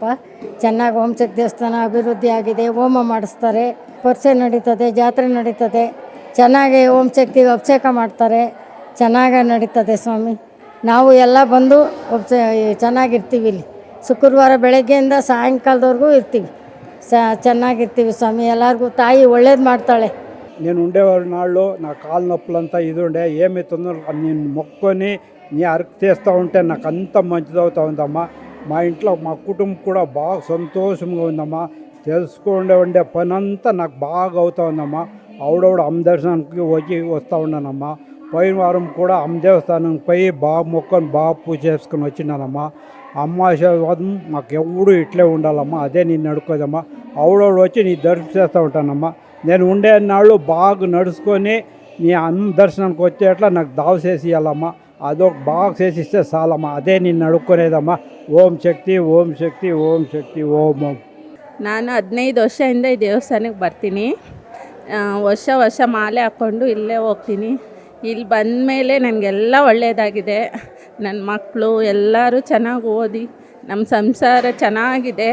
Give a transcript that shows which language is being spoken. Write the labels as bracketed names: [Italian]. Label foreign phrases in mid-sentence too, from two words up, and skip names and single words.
[Kannada] ಚೆನ್ನಾಗಿ ಓಂ ಶಕ್ತಿ ದೇವಸ್ಥಾನ ಅಭಿವೃದ್ಧಿ ಆಗಿದೆ. ಹೋಮ ಮಾಡಿಸ್ತಾರೆ, ಪರಿಚಯ ನಡೀತದೆ, ಜಾತ್ರೆ ನಡೀತದೆ. ಚೆನ್ನಾಗಿ ಓಂ ಶಕ್ತಿಗೆ ಅಭಿಷೇಕ ಮಾಡ್ತಾರೆ. ಚೆನ್ನಾಗಿ ನಡೀತದೆ ಸ್ವಾಮಿ. ನಾವು ಎಲ್ಲ ಬಂದು ಚೆನ್ನಾಗಿರ್ತೀವಿ. ಇಲ್ಲಿ ಶುಕ್ರವಾರ ಬೆಳಗ್ಗೆಯಿಂದ ಸಾಯಂಕಾಲದವರೆಗೂ ಇರ್ತೀವಿ. ಚೆನ್ನಾಗಿರ್ತೀವಿ ಸ್ವಾಮಿ. ಎಲ್ಲರಿಗೂ ತಾಯಿ ಒಳ್ಳೇದು ಮಾಡ್ತಾಳೆ. [Telugu] నేను ఉండేవారు నాళ్ళు నా కాలు నొప్పులంతా ఇది ఉండే ఏమి తొందర నేను మొక్కొని నీ అరకు చేస్తూ ఉంటే నాకు అంత మంచిదవుతా ఉందమ్మా. మా ఇంట్లో మా కుటుంబం కూడా బాగా సంతోషంగా ఉందమ్మా. ఉండే పని అంతా నాకు బాగా అవుతా ఉందమ్మా. ఆవిడవిడ అమ్మ దర్శనానికి వస్తూ ఉన్నానమ్మా. పోయిన వారం కూడా అమ్మ దేవస్థానానికి పోయి బాగా మొక్కొని బాగా పూజ చేసుకొని వచ్చినానమ్మా. అమ్మ ఆశీర్వాదం మాకు ఎవడు ఇట్లే ఉండాలమ్మా. అదే నేను అడుకోదమ్మా. ఆవిడవిడ వచ్చి నీ దర్శనం చేస్తూ ఉంటానమ్మా. నేను ఉండే నాళ్ళు బాగా నడుచుకొని నీ అమ్మ దర్శనానికి వచ్చేట్లా నాకు దావ చేసి ఇవ్వాలమ్మా. అదొక బాగా చేసిస్తే చాలమ్మా. అదే నిన్ను అడుక్కునేదమ్మా. [Kannada] ಓಂ ಶಕ್ತಿ, ಓಂ ಶಕ್ತಿ, ಓಂ ಶಕ್ತಿ, ಓಂ ಓಂ. ನಾನು 15 ವರ್ಷದಿಂದ ಈ ದೇವಸ್ಥಾನಕ್ಕೆ ಬರ್ತೀನಿ. ವರ್ಷ ಮಾಲೆ ಹಾಕ್ಕೊಂಡು ಇಲ್ಲೇ ಹೋಗ್ತೀನಿ. ಇಲ್ಲಿ ಬಂದ ಮೇಲೆ ನನಗೆಲ್ಲ ಒಳ್ಳೆಯದಾಗಿದೆ. ನನ್ನ ಮಕ್ಕಳು ಎಲ್ಲರೂ ಚೆನ್ನಾಗಿ ಓದಿ ನಮ್ಮ ಸಂಸಾರ ಚೆನ್ನಾಗಿದೆ.